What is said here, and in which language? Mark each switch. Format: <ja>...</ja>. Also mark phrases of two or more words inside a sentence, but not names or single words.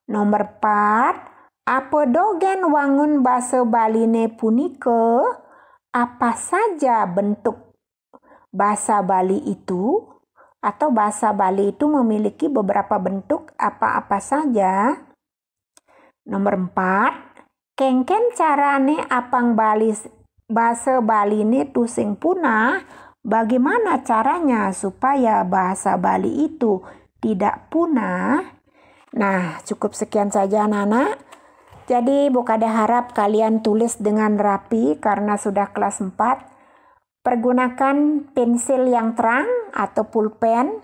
<ban>Nomor 4, apa dogen wangun basa Baline punike?</ban> <id>Apa saja bentuk bahasa Bali itu? Atau bahasa Bali itu memiliki beberapa bentuk apa-apa saja? Nomor 4,</id> <ban>kengken carane apang Bali bahasa Baline tu sing punah?</ban> <id>Bagaimana caranya supaya bahasa Bali itu tidak punah? Nah, cukup sekian saja anak-anak. Jadi Bukade harap kalian tulis dengan rapi karena sudah kelas 4. Pergunakan pensil yang terang atau pulpen.</id>